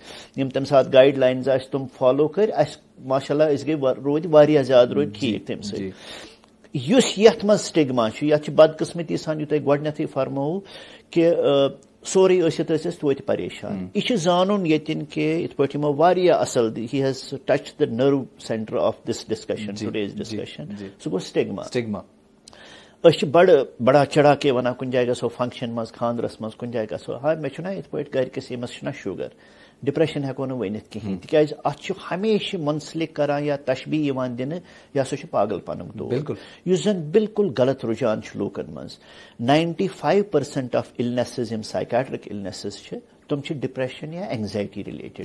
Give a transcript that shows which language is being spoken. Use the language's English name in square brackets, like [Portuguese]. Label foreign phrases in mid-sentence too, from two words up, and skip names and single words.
[Kashmiri] یِم تَمہِ ساتہٕ گایڈ لاینٕز آسہِ تِم فالو کٔرۍ اَسہِ ماشاء اللہ أسۍ گٔے روٗدۍ واریاہ زیادٕ روٗدۍ ٹھیٖک تَمہِ سۭتۍ یُس یتھ منٛز سٹِگما چھُ یتھ چھِ بدقٕسمتی سان یہِ تۄہہِ گۄڈنیٚتھٕے فرمووُ کہِ سورُے ٲسِتھ ٲسۍ أسۍ توتہِ پریشان یہِ چھُ زانُن ییٚتٮ۪ن کہِ یِتھ پٲٹھۍ یِمو واریاہ اصل ہی [English] has touched the nerve center of this discussion today's discussion [Kashmiri] سُہ گوٚو سٹِگما أسۍ چھِ [Urdu] بڑا چڑھا کے [Kashmiri] ونان کُنہِ جایہِ گژھو فنکشن منٛز خاندرس منٛز کُنہِ جایہِ گژھو ہاے مےٚ چھُنہ یِتھ پٲٹھۍ گرِکِس ییٚمِس چھُنہ [English] sugar depression [Kashmiri] ہیٚکو نہٕ ؤنِتھ کِہینۍ تِکیازِ اتھ چھُ ہمیشہِ مُنسلِک کران یا تشبیح یِوان دِنہٕ یہِ ہسا چھُ پاگل پنُک دود یُس زن بالکل غلط رُجحان چھُ لوٗکن منٛز 95% [English] of illnesses [Kashmiri] یِم [English] psychiatric illnesses [Kashmiri] چھِ تِم چھِ ڈپریشن یا [English] anxiety related